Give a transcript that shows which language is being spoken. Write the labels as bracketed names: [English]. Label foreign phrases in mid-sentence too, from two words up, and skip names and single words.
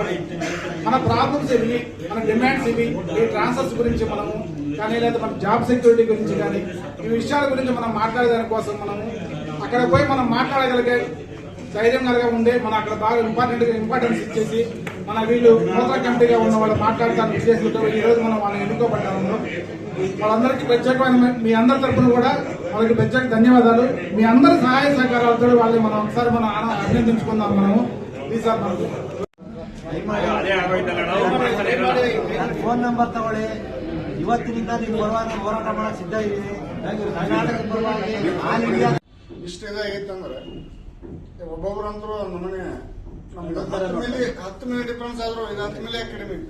[Telugu] మన ప్రాబ్లమ్స్ ఇవి, మన డిమాండ్స్ ఇవి, ఈ ట్రాన్స్ఫర్స్ గురించి మనము కానీ, లేదా మన [English] job security [Telugu] గురించి కానీ, ఈ విషయాల గురించి మనం మాట్లాడేదాని కోసం మనము అక్కడ పోయి మనం మాట్లాడగలిగే ధైర్యం కలిగా ఉండే, మనం అక్కడ బాగా ఇంపార్టెన్స్ ఇచ్చేసి మన వీళ్ళు నూతన కమిటీగా ఉన్న వాళ్ళు మాట్లాడతాను ఉద్దేశంతో ఈ రోజు మనం వాళ్ళని ఎన్నుకోబడ్డాము. వాళ్ళందరికీ ప్రత్యేకమైన మీ అందరి తరఫున కూడా వాళ్ళకి ప్రత్యేక ధన్యవాదాలు. మీ అందరి సహాయ సహకారాలతో వాళ్ళని మనం ఒకసారి మనం అభినందించుకుందాం. మనము ఈసారి మనకు [English] phone number [Kannada] ತಗೊಳ್ಳಿ. ಇವತ್ತಿನಿಂದ ನೀವು ಪರವಾಗಿ ಹೋರಾಟ ಮಾಡಕ್ ಸಿದ್ಧ ಇದ್ದೀನಿ. ಕರ್ನಾಟಕದ ಪರವಾಗಿ [English] all India [Kannada] ಇಷ್ಟ ಇದಾಗೈತಂದ್ರೆ ಒಬ್ಬೊಬ್ರಂತರೂ ನಮ್ಮನೆ ನಮ್ಗೆ 10 ಮಿಲಿ ಡಿಫ್ರೆನ್ಸ್ ಆದ್ರೂ 10 ಮಿಲಿ ಕಡಿಮೆ ಐತೆ.